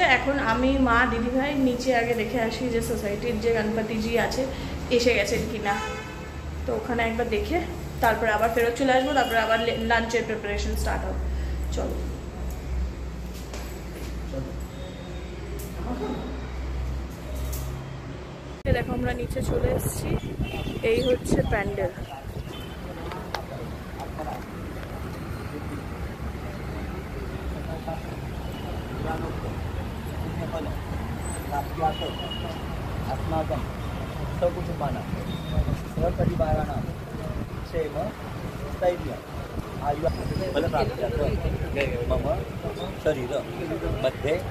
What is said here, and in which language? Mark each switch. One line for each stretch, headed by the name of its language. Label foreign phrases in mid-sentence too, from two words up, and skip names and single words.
Bangla: এখন আমি মা দিদিভাই নিচে আগে দেখে আসি যে সোসাইটির যে গণপতিজি আছে এসে গেছেন কিনা, তো ওখানে একবার দেখে তারপরে আবার ফেরত চলে আসবো, তারপরে আবার
English: lunch preparation start
Bangla: হবে। চলো দেখো আমরা নিচে চলে এসেছি, এই হচ্ছে প্যান্ডেল।
Sanskrit: अस्माकं सकुटुम्बानां सहपरिवाराणां क्षेम स्थैर्यम् आयुः फलप्राप्त्यर्थं मम शरीर मध्ये